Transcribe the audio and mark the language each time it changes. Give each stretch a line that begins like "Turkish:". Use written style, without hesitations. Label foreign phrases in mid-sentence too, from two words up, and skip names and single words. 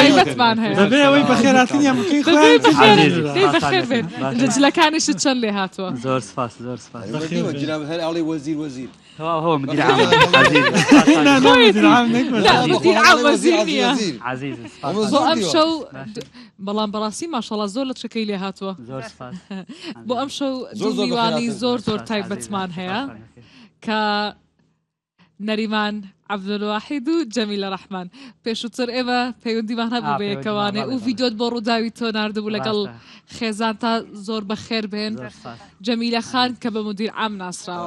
Central Kurdish: تایبەتمان هەیە بەبێ ئەوەی بەخێراتنی هەمووکەی بەخێر بێن جلەکانیشت چەند لێ هاتووە زۆر سپاس زۆر سپاس جناب هەر ئاڵی وەزیر وەزیر هو
Arabic: مدير عام
Central Kurdish: عزيز لا
Arabic: مدير عام
Central Kurdish: وەزیر نییە عزيز بۆ ئەم شەو بەڵام بەڕاستی ماشەڵڵا زۆر لە چەکەی لێ هاتووە زۆر سپاس بۆ ئەم شەو دوو میوانی زۆر زۆر تایبەتمان هەیە کە نەریمان عەبدولواحید و جەمیلە ڕەحمان پێشووتر ئێمە پەیوەندیمان هەبوو بە یەکەوانێ و ڤیدۆت بۆ ڕووداوی تۆ ناردبوو لەگەڵ خێزان تا زۆر بەخێر بێن جەمیلە خان کە بە
Arabic: مدیر عام
Central Kurdish: ناسراوە